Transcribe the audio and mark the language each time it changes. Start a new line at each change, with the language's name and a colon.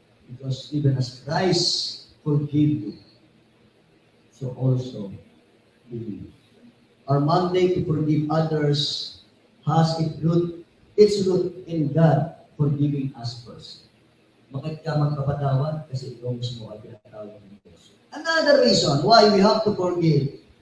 English: Because even as Christ forgave you, so also do you. Our mandate to forgive others has its root in God forgiving us first.
Filipino: Bakit ka magpapatawad? Kasi ikaw mismo ay pinatawad ng Diyos.
English: Another reason why we have to forgive.